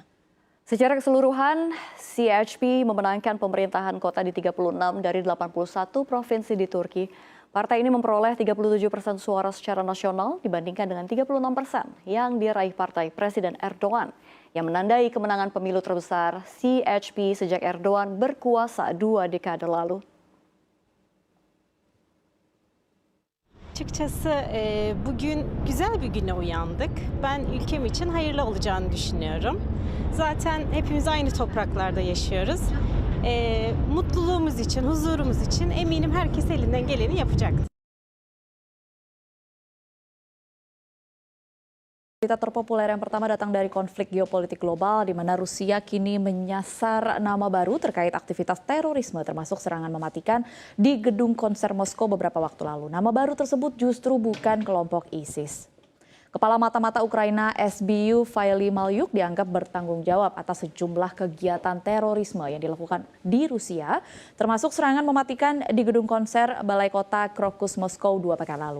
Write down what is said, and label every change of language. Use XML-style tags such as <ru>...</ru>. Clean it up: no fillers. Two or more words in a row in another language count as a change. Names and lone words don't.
<id>Secara keseluruhan, CHP memenangkan pemerintahan kota di 36 dari 81 provinsi di Turki. Partai ini memperoleh 37% suara secara nasional dibandingkan dengan 36% yang diraih partai Presiden Erdogan, yang menandai kemenangan pemilu terbesar CHP sejak Erdogan berkuasa 2 dekade lalu.</id> <tr>Açıkçası bugün güzel bir güne uyandık. Ben ülkem için hayırlı olacağını düşünüyorum. Zaten hepimiz aynı topraklarda yaşıyoruz. Mutluluğumuz için, huzurumuz için eminim herkes elinden geleni yapacaktır.</tr> <id>Berita terpopuler yang pertama datang dari konflik geopolitik global di mana Rusia kini menyasar nama baru terkait aktivitas terorisme termasuk serangan mematikan di gedung konser Moskow beberapa waktu lalu. Nama baru tersebut justru bukan kelompok ISIS. Kepala mata-mata Ukraina SBU Vasyly Malyuk dianggap bertanggung jawab atas sejumlah kegiatan terorisme yang dilakukan di Rusia, termasuk serangan mematikan di gedung konser Balai Kota Krokus Moskow 2 pekan lalu.</id>